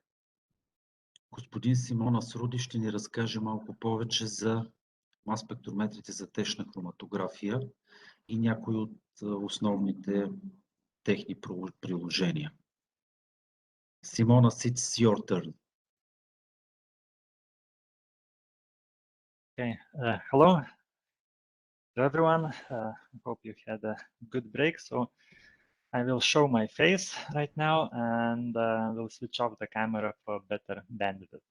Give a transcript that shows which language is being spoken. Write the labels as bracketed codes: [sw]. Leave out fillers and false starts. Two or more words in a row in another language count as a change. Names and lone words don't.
[bg] Господин Симонас Руди ще ни разкаже малко повече за мас спектрометрите за течна хроматография и някои от основните техни приложения. Симонас, [en] it's your turn. Okay, hello to everyone. I hope you had a good break. So I will show my face right now and we'll switch off the camera for better bandwidth.